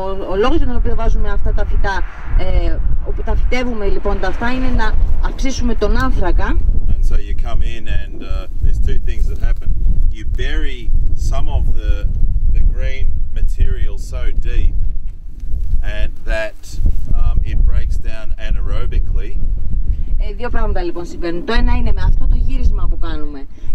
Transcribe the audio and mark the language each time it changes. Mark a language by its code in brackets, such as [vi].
[el] Ο λόγος για τον οποίο βάζουμε αυτά τα φυτά, όπου τα φυτεύουμε λοιπόν τα αυτά, είναι να αυξήσουμε τον άνθρακα. [en] And so you come in and there's two things that happen. You bury some of the green material so deep and that it breaks down anaerobically. [el] Δύο πράγματα λοιπόν συμβαίνουν. Το ένα είναι με αυτό το γύρισμα που κάνουμε.